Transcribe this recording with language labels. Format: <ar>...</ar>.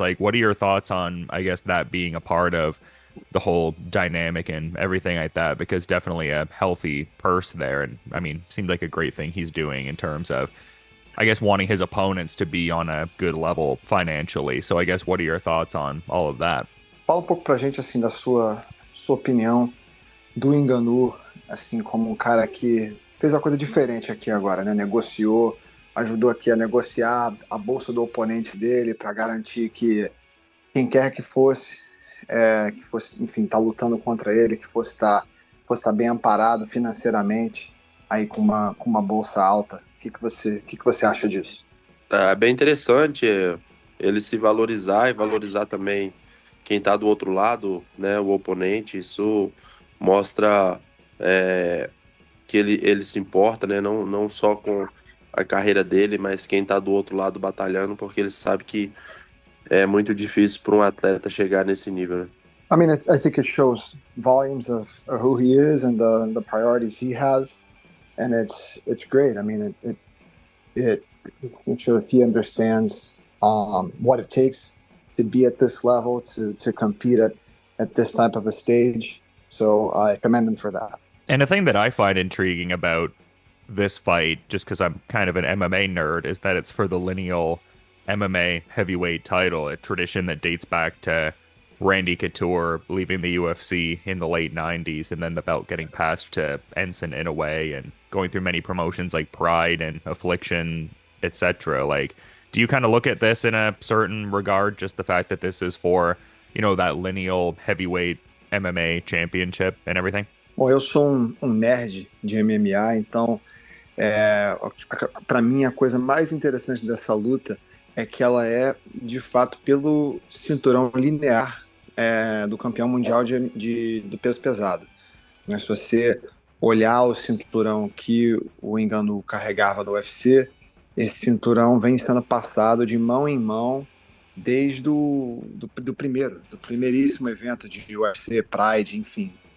<en>Like, what are your thoughts on, I guess, that being a part of the whole dynamic and everything like that? Because definitely a healthy purse there. And I mean, seemed like a great thing he's doing in terms of, I guess, wanting his opponents to be on a good level financially. So I guess, what are your thoughts on all of that?</en> <pt>Fala um pouco pra gente, assim, da sua opinião do Ngannou, assim, como um cara que fez uma coisa diferente aqui agora, né? Negociou, ajudou aqui a negociar a bolsa do oponente dele para garantir que quem quer que fosse, enfim, tá lutando contra ele, que fosse estar bem amparado financeiramente, aí com uma bolsa alta. O que que você acha disso? É bem interessante ele se valorizar e valorizar também quem está do outro lado, né? O oponente. Isso mostra que ele se importa, né? Não só com a carreira dele, mas quem está do outro lado batalhando, porque ele sabe que é muito difícil para um atleta chegar nesse nível, né?</pt> <en>I mean, I think it shows volumes of who he is and the priorities he has, and it's great. I mean, it shows he understands what it takes to be at this level, to compete at this type of a stage. So I commend him for that. And the thing that I find intriguing about this fight, just because I'm kind of an MMA nerd, is that it's for the lineal MMA heavyweight title, a tradition that dates back to Randy Couture leaving the UFC in the late 90s, and then the belt getting passed to Ensign in a way, and going through many promotions like Pride and Affliction, etc. Like, do you kind of look at this in a certain regard, just the fact that this is for, that lineal heavyweight MMA championship and everything?</en> <pt>Bom, eu sou um nerd de MMA, então para mim a coisa mais interessante dessa luta é que ela é, de fato, pelo cinturão linear do campeão mundial do peso pesado. Mas se você olhar o cinturão que o Ngannou carregava do UFC, esse cinturão vem sendo passado de mão em mão desde do primeiríssimo evento de UFC, Pride, enfim.</pt>